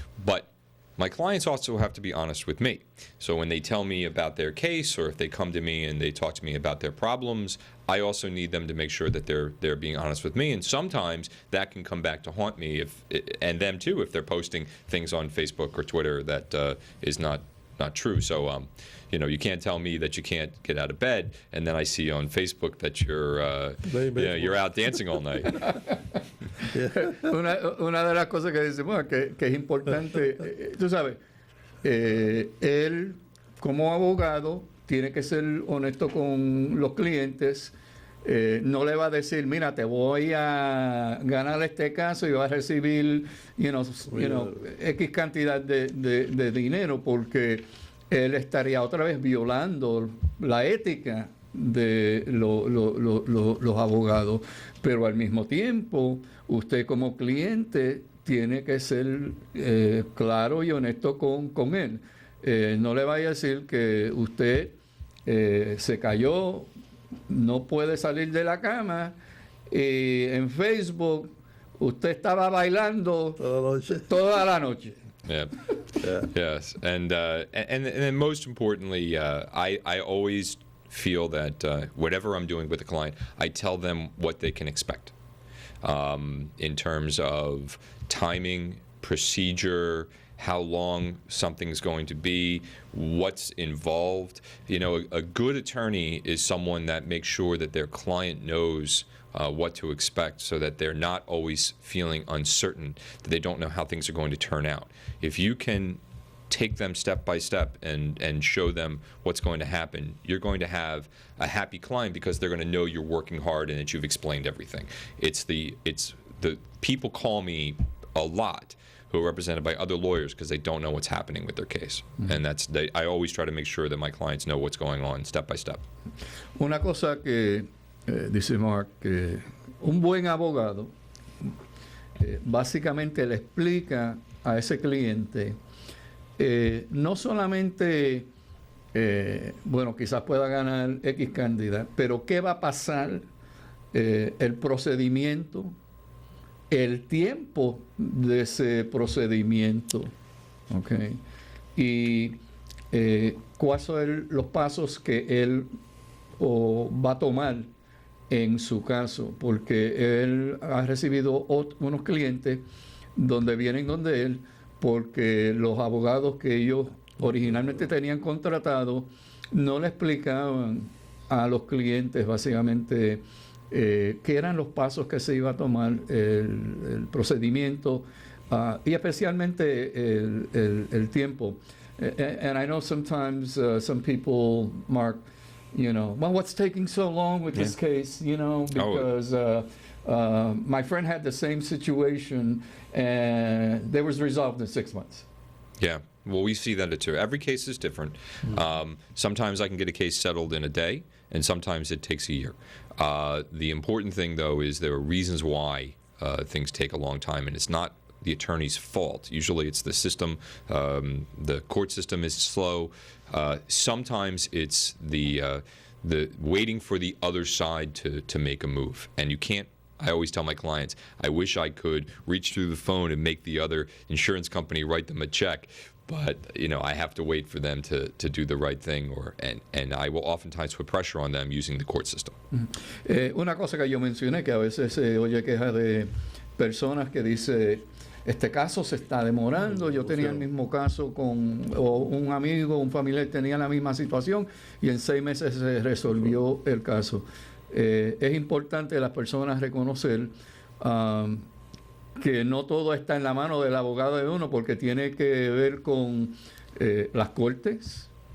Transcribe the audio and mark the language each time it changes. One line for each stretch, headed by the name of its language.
English: But my clients also have to be honest with me. So when they tell me about their case or if they come to me and they talk to me about their problems, I also need them to make sure that they're being honest with me. And sometimes that can come back to haunt me, and them too, if they're posting things on Facebook or Twitter that is not true. So, you can't tell me that you can't get out of bed, and then I see on Facebook that you're out dancing all night.
Spanish: Una de las cosas que decimos que es importante, tú sabes, él como abogado tiene que ser honesto con los clientes. No le va a decir, mira, te voy a ganar este caso y vas a recibir X cantidad de dinero, porque él estaría otra vez violando la ética de los abogados. Pero al mismo tiempo, usted como cliente tiene que ser claro y honesto con él. No le vaya a decir que usted se cayó, no puede salir de la cama, y en Facebook usted estaba bailando toda la noche.
English: Yeah. Yes, and then most importantly, I always feel that whatever I'm doing with a client, I tell them what they can expect in terms of timing, procedure, how long something's going to be, what's involved. A good attorney is someone that makes sure that their client knows what to expect, so that they're not always feeling uncertain, that they don't know how things are going to turn out. If you can take them step by step and show them what's going to happen, you're going to have a happy client, because they're going to know you're working hard and that you've explained everything. It's the people call me a lot who are represented by other lawyers because they don't know what's happening with their case. And I always try to make sure that my clients know what's going on step by step.
Spanish: Una cosa que dice Mark, que un buen abogado básicamente le explica a ese cliente no solamente, quizás pueda ganar X cantidad, pero qué va a pasar, el procedimiento, el tiempo de ese procedimiento, ¿okay? Y cuáles son los pasos que él va a tomar en su caso, porque él ha recibido unos clientes donde vienen donde él, porque los abogados que ellos originalmente tenían contratado no le explicaban a los clientes básicamente qué eran los pasos que se iba a tomar, el procedimiento, y especialmente el tiempo.
English: And I know sometimes some people, Mark, well, what's taking so long with this case, because my friend had the same situation and they was resolved in 6 months. Yeah. Well, we see that too. Every case is different. Sometimes I can get a case settled in a day, and sometimes it takes a year. The important thing, though, is there are reasons why things take a long time, and it's not the attorney's fault. Usually it's the system. The court system is slow. Sometimes it's the waiting for the other side to make a move. And you can't, I always tell my clients, I wish I could reach through the phone and make the other insurance company write them a check. But, I have to wait for them to do the right thing, and I will oftentimes put pressure on them using the court system.
Spanish: Una cosa que yo mencioné, que a veces se oye queja de personas que dice, este caso se está demorando, yo tenía el mismo caso o un amigo, un familiar tenía la misma situación, y en 6 meses se resolvió el caso. es importante las personas reconocer que no todo está en la mano del abogado de uno, porque tiene que ver con las cortes.